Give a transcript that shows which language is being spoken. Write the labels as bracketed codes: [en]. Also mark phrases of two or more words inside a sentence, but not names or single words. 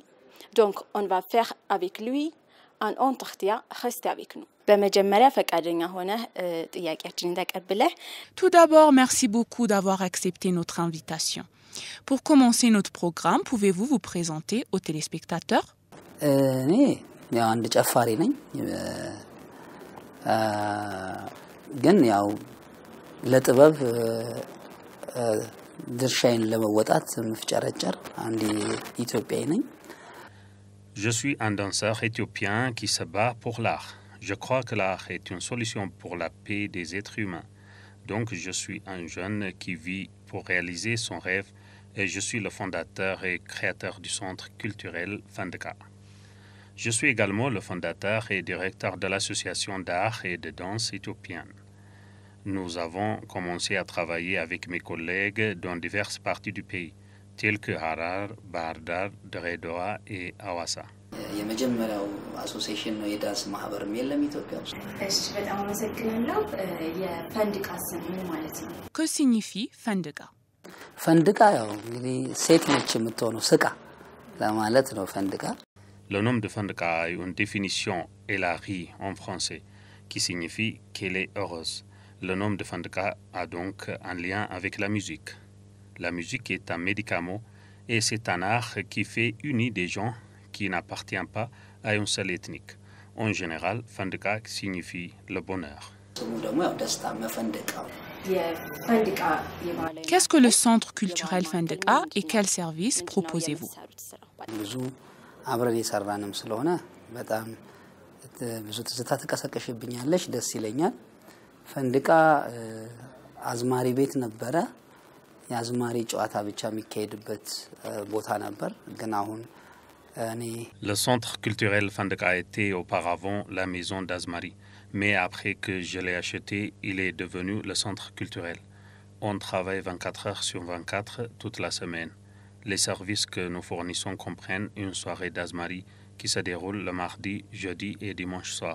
[fr] Donc, on va faire avec lui un entretien. Restez avec nous. Tout d'abord, merci beaucoup d'avoir accepté notre invitation. Pour commencer notre programme, pouvez-vous vous présenter aux téléspectateurs? [am] ግን ያው ለጥበብ ድርሻዬን ለመወጣት ምፍጨረጨር አንዲ ኢትዮጵያዊ ነኝ [fr] Je suis un danseur éthiopien qui se bat pour l'art. Je crois que l'art est une solution pour la paix des êtres humains. Donc je suis un jeune qui vit pour réaliser son rêve et je suis le fondateur et créateur du centre culturel Fandeka. Je suis également le fondateur et directeur de l'association d'art et de danse éthiopienne. Nous avons commencé à travailler avec mes collègues dans diverses parties du pays, tels que Harar, Bahar Dar, Dredwa et Hawassa. [am] የመጀመሪያው አሶሲዬሽን ነው የዳንስ ማህበርም የለም ኢትዮጵያ ውስጥ እሺ በጣም አመሰግናለሁ የፈንድቃ ስም ምን ማለት ነው [fr] Que signifie Fandega? [am] ፈንድቃ ያው እንግዲህ ሴት ነች የምትሆነው ስቃ ለማለት ነው ፈንድቃ [fr] Le nom de Fandeka a une définition élargie en français qui signifie qu'elle est heureuse. Le nom de Fandeka a donc un lien avec la musique. La musique est un médicament et c'est un art qui fait unir des gens qui n'appartient pas à une seule ethnique. En général, Fandeka signifie le bonheur. Qu'est-ce que le centre culturel Fandeka et quels services proposez-vous? [am] አብረን የሰራንም ስለሆነ በጣም ብዙ ትዝታ ተቀሰቀሽብኛለሽ ደስ ይለኛል ፈንድቃ አዝማሪ ቤት ነበረ የአዝማሪ ጨዋታ ብቻ የሚካሄድበት ቦታ ነበር ግን አሁን [fr] Le centre culturel Fandeka était auparavant la maison d'Azmari, mais après que je l'ai acheté, il est devenu le centre culturel. On travaille 24 heures sur 24 toute la semaine. Les services que nous fournissons comprennent une soirée d'Azmari qui se déroule le mardi, jeudi et dimanche soir.